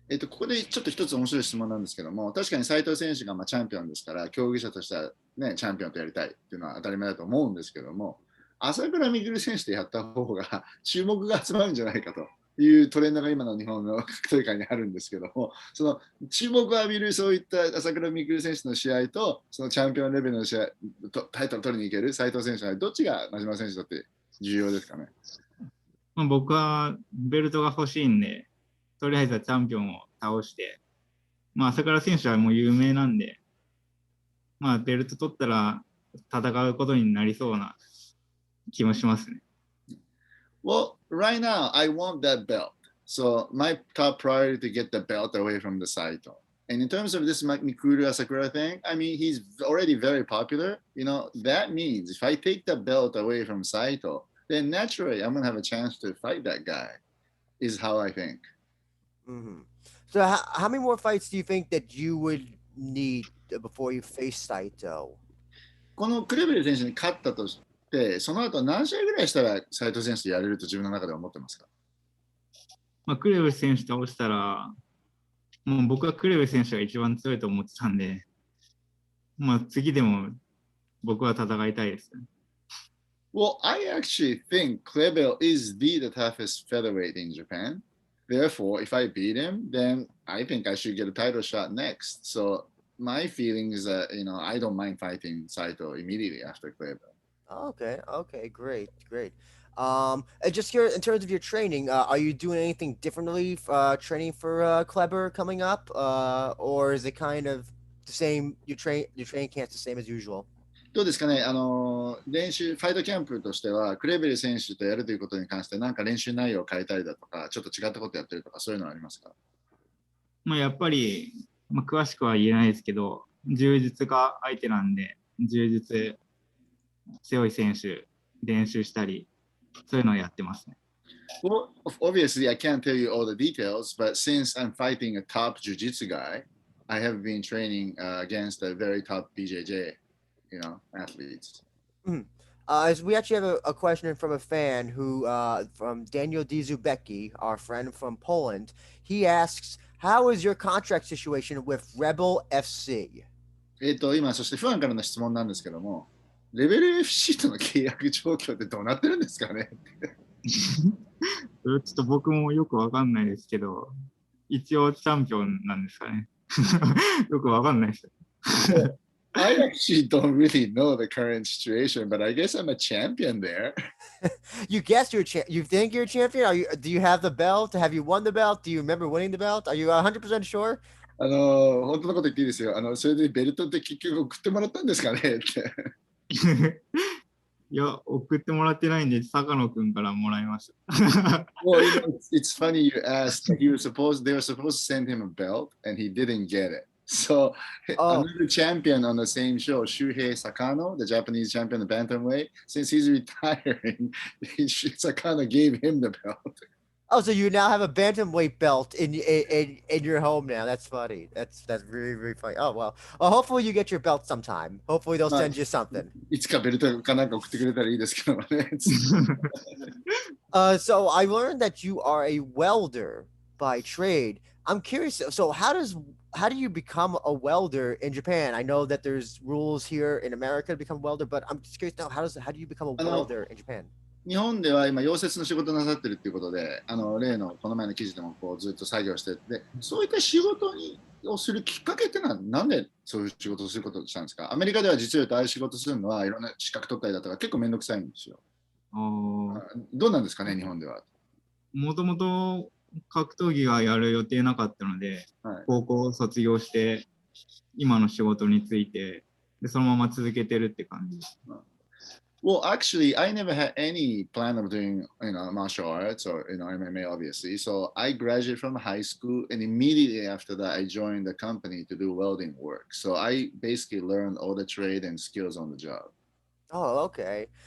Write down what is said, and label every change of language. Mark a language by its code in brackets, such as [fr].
[ja] ここでちょっと一つ面白い質問なんですけども、確かに斉藤選手がチャンピオンですから、競技者としては、ね、チャンピオンとやりたいっていうのは当たり前だと思うんですけども、朝倉未来選手でやった方が注目が集まるんじゃないかというトレンドが今の日本の格闘界にあるんですけども、その注目を浴びるそういった朝倉未来選手の試合と、そのチャンピオンレベルの試合、タイトル取りに行ける斉藤選手はどっちが真島選手にとって重要ですかね？僕はベルトが欲しいんで、とりあえずはチャンピオンを倒して、朝倉選手はもう有名なんで、ベルト取ったら戦うことになりそうな気もしますね。 [en] Well, right now I want that belt. So my top priority to get the belt away from the Saito. And in terms of this Mikuru Asakura thing, I mean, he's already very popular. You know, that means if I take the belt away from Saito, then naturally I'm going to have a chance to fight that guy, is how I think. Mm-hmm. So how many more fights do you think that you would need before you face Saito? [ja] このクレベル選手に勝ったとして、その後何試合ぐらいしたら斉藤選手とやれると自分の中では思ってますか？まあ、クレブ選手倒したら、もう僕はクレブ選手が一番強いと思ってたんで、まあ、次でも僕は戦いたいです。 [en] Well, I actually think Kleber is the toughest featherweight in Japan. Therefore, if I beat him, then I think I should get a title shot next. So my feeling is that, you know, I don't mind fighting Saito immediately after Kleber. Okay, great. And just here in terms of your training, are you doing anything differently training for Kleber coming up, or is it kind of the same? Your training camp's the same as usual. [ja] どうですかね、練習、ファイトキャンプとしては、クレベル選手とやるということに関して、なんか練習内容を変えたりだとか、ちょっと違ったことやってるとか、そういうのはありますか？まあ、やっぱり、まあ、詳しくは言えないですけど、柔術が相手なんで、柔術強い選手、練習したり、そういうのをやってますね。 [en] Well, obviously, I can't tell you all the details, but since I'm fighting a top jiu-jitsu guy, I have been training against a very top BJJ, you know, athletes. As we actually have a question from a fan who, from Daniel Dzubecki, our friend from Poland. He asks, how is your contract situation with Rebel FC? [ja] 今、そしてファンからの質問なんですけども、レベル FC との契約状況ってどうなってるんですかね？ちょっと僕もよくわかんないですけど、一応チャンピオンなんですかね。よくわかんないです。 [en] I actually don't really know the current situation, but I guess I'm a champion there. You guess you're you think you're a champion? Do you have the belt? Have you won the belt? Do you remember winning the belt? Are you 100% sure? [ja] 本当のこと言っていいですよ。それでベルトって結局送ってもらったんですかねって。いや、送ってもらってないんで、坂野くんからもらいました。 [en] Well, you know, it's funny you asked. They were supposed to send him a belt, and he didn't get it. So another champion on the same show, Shuhei Sakano, the Japanese champion of bantamweight, since he's retiring, Sakano gave him the belt. Oh, so you now have a bantamweight belt in your home now. That's funny. That's really, really funny. Oh, well, hopefully you get your belt sometime. Hopefully they'll send you something. [ja] いつかベルトかなんか送ってくれたらいいですけどね。 [en] So I learned that you are a welder by trade. I'm curious. So how do you become a welder in Japan? I know that there's rules here in America to become a welder, but I'm just curious now, how do you become a welder in Japan? [ja] 日本では今溶接の仕事なさってるっていうことで、例のこの前の記事でもこうずっと作業してて、そういった仕事をするきっかけってのはなんでそういう仕事をすることをしたんですか？アメリカでは実を言うとああいう仕事するのはいろんな資格取ったりだとか結構めんどくさいんですよ。どうなんですかね、日本では。もともと格闘技がやる予定なかったので、はい、高校を卒業して今の仕事についてでそのまま続けてるって感じです。 [en] Well, actually, I never had any plan of doing, you know, martial arts or, you know, MMA, obviously. So I graduated from high school, and immediately after that, I joined the company to do welding work. So I basically learned all the trade and skills on the job. Oh, okay.